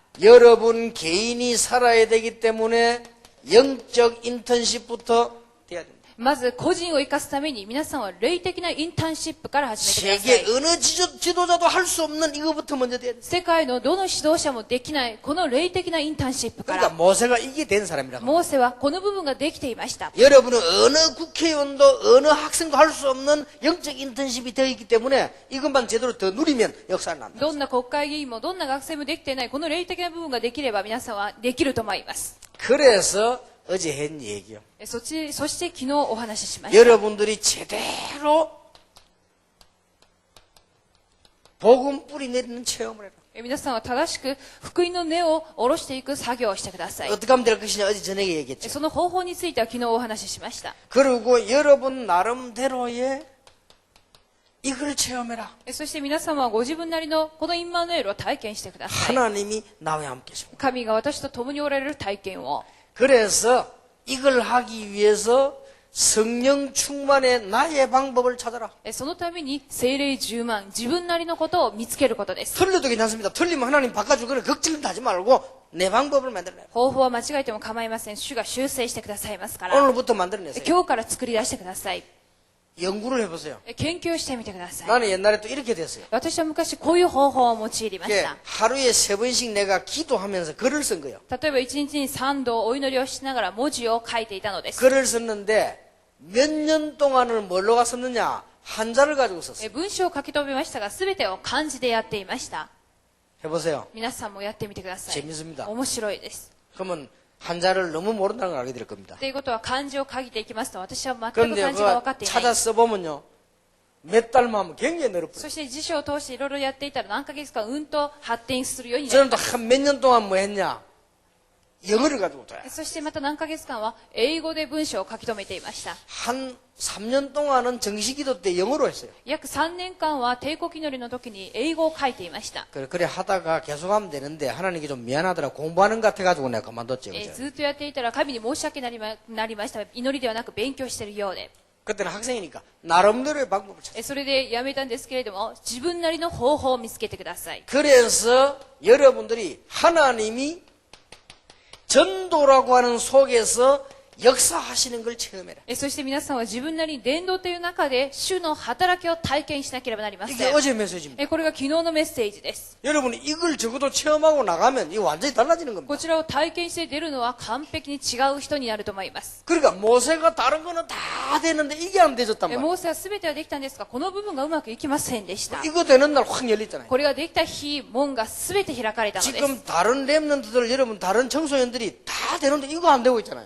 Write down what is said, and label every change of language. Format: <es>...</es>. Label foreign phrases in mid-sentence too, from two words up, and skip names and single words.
<ko>여러분 개인이 살아야 되기 때문에 영적 인턴십부터 돼야 됩니다.</ko> <ja>まず個人を生かすために皆さんは霊的なインターンシップから始めてください</ja> <ko>세계 어느 지도자도 할 수 없는 이거부터 먼저 돼야 돼요.</ko> <ja>世界のどの指導者もできないこの霊的なインターンシップか</ja> <ko>그러니까</ko> <ja>ら</ja> <ko>모세가 이게 된 사람이라고.</ko> <ja>モーセはこの部分ができていました</ja> <ko>여러분은 어느 국회의원도 어느 학생도 할 수 없는 영적 인턴십이 되어 있기 때문에 이것만 제대로 더 누리면 역사는 납니다.</ko> <ja>どんな国会議員もどんな学生もできていないこの霊的な部分ができれば皆さんはできると思います</ja> <ko>그래서 어제 한 얘기요.</ko> <ja>そして昨日お話ししました</ja> <ko>여러분들이 제대로 복음 뿌리 내리는 체험을 해라.</ko> <ja>皆さんは正しく福音の根を下ろしていく作業をしてください</ja> <ko>어떻게 하면 될 것이냐 어제 저녁에 얘기했죠.</ko> <ja>その方法については昨日お話ししました</ja> <ko>그리고 여러분 나름대로의 이걸 체험해라.</ko> <ja>そして皆様はご自分なりのこのインマヌエルを体験してください</ja> <ko>하나님이 나와 함께 계십니다.</ko> <ja>神が私と共におられる体験を</ja> <ko>그래서 이걸 하기 위해서 성령 충만의 나의 방법을 찾아라.</ko> <ja>そのために聖霊充満自分なりのことを見つけることです</ja> <ko>틀려도 괜찮습니다. 틀리면 하나님 바꿔줄 거를 걱정은 하지 말고 내 방법을 만들어내요.</ko> <ja>方法は間違えても構いません主が修正してくださいますから</ja> <ko>오늘부터 만들어내세요.</ko> <ja>今日から作り出してください</ja> <ko>연구를 해보세요.</ko> <ja>研究してみてください</ja> <ko>나는 옛날에 또 이렇게 됐어요.</ko> <ja>私は昔こういう方法を用いりまし</ja> <ko>이게</ko> <ja>た</ja> <ko>하루에 3번씩 내가 기도하면서 글을 쓴 거예요.</ko> <ja>例えば1日に3度お祈りをしながら文字を書いていたのです</ja> <ko>글을 썼는데 몇 년 동안을 뭘로 갔었느냐? 한자를 가지고 썼어요.</ko> <ja>文章を書き留めましたが全てを漢字でやっていました</ja> <ko>해보세요.</ko> <ja>皆さんもやってみてください</ja> <ko>재밌습니다.</ko> <ja>面白いです</ja> <ko>그러면 한자를 너무 모른다는 걸 알게 될 겁니다.</ko> <ja>ということは漢字を書いていきますと私は全く</ja> <ko>그런데</ko> <ja>漢字が分か</ja> <ko>그거</ko> <ja>っていない</ja> <ko>찾아 써보면요. 몇 달만 하면 굉장히 늘어버려요.</ko> <ja>そして辞書を通していろいろやっていたら何ヶ月かうんと発展するようになり</ja> <ko>저는 또 한 몇 년 동안 뭐 했냐? 영어를 가지고 줘요.</ko> <ja>そしてまた何ヶ月間は英語で文章を書き留めていました。</ja> <ko>한 3년 동안은 정식기도 때 영어로 했어요.</ko> <ja>約3年間は帝国祈りの時に英語を書いていました。</ja> <ko>그래 하다가 계속하면 되는데 하나님께 좀 미안하더라 공부하는 것 같아가지고 내가 그만뒀죠. 그죠?</ko> <ja>ずっとやっていたら神に申し訳なりました。祈りではなく勉強しているようで。</ja> <ko>그때는 학생이니까 나름대로의 방법을 찾았어요.</ko> <ja>それでやめたんですけれども、自分なりの方法を見つけてください。</ja> <ko>그래서 여러분들이 하나님이 전도라고 하는 속에서 역사하시는 걸 체험해라.</ko> <ja>そして皆さんは自分なりに伝道という中で主の働きを体験しなければなりませ</ja> <ko>이게</ko> <ja>ん。</ja> <ko>어제 메시지입니다.</ko> <ja>これが昨日のメッセージです。</ja> <ko>여러분이 이걸 적어도 체험하고 나가면 이거 완전히 달라지는 겁니다.</ko> <ja>こちらを体験して出るのは完璧に違う人になると思います。</ja> <ko>그러니까 모세가 다른 거는 다 되는데 이게 안 되졌단 말이에요.</ko> <ja>モーセは全てはできたんですが、この部分がうまくいきませんでした。</ja> <ko>이거 되는 날 확 열렸잖아요.</ko> <ja>これができた日、門が全て開かれたのです。</ja> <ko>지금 다른 랩런트들 여러분 다른 청소년들이 다 되는데 이거 안 되고 있잖아요.</ko>